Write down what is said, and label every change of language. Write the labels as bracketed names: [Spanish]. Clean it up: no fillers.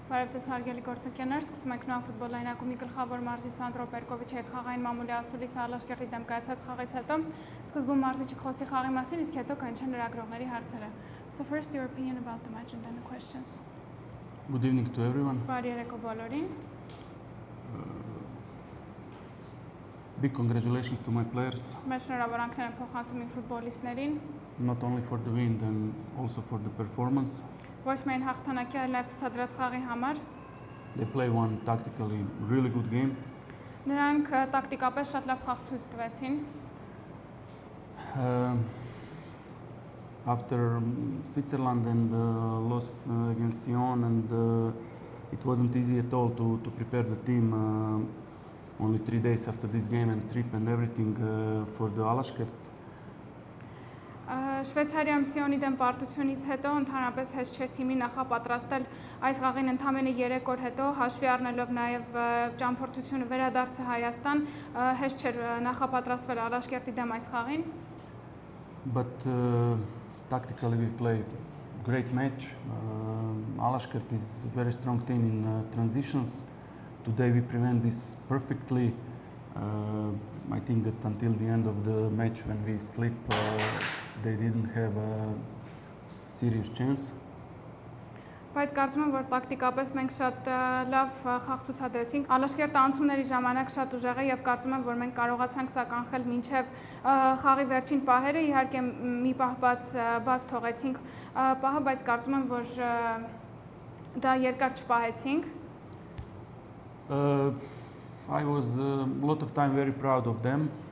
[Armenian] Բարև ձեզ հարգելի գործընկերներ, սկսում ենք նոր ֆուտբոլային ակումբի գլխավոր մարզիչ Սանդրո Պերկովիչի հետ խաղային մամուլի ասուլիսը Ալաշկերտի դեմ կայացած խաղից հետո սկզբում մարզիչը խոսի խաղի մասին, իսկ հետո կանչեն լրագրողների հարցերը. [English] So first your opinion about the match and then the questions. Good evening to everyone. [Armenian] Բարի երեկո բոլորին. [English] Big congratulations to my players. [Armenian] Մեծ շնորհավորանքներ եմ փոխանցում իմ ֆուտբոլիստներին. [English] Not only for the win and also for the performance. [Armenian] Ոչ միայն հաղթանակի, այլ նաև ցուցադրած խաղի համար. [English] They play one tactically really good game. [Armenian] Նրանք տակտիկապես շատ լավ խաղ ցույց տվեցին. [English] After Switzerland and loss against Sion, and it wasn't easy at all to prepare the team. Only 3 days after this game and trip and everything for the Alaskert. [Armenian] Շվեյցարիայում Սիոնի դեմ պարտությունից հետո ընդհանրապես հեշտ չէր թիմի նախապատրաստել այս խաղին ընդամենը 3 օր հետո, հաշվի առնելով նաև ճամփորդությունը վերադարձը Հայաստան, հեշտ չէր նախապատրաստվել Ալաշկերտի դեմ այս խաղին. [English] But tactically we play great match. Alashkert is a very strong team in transitions. Today we prevent this perfectly. I think that until the end of the match when we sleep, they didn't have a serious chance. [Armenian] Բայց կարծում եմ, որ տակտիկապես մենք շատ լավ խաղ ցուցադրեցինք։ Ալաշկերտը անցումների ժամանակ շատ ուժեղ է եւ կարծում եմ, որ մենք կարողացանք սա կանխել մինչեւ խաղի վերջին պահերը, իհարկե մի պահ բաց թողեցինք պահը, բայց կարծում եմ, որ դա երկար չպահեցինք։ [English] I was a lot of time very proud of them.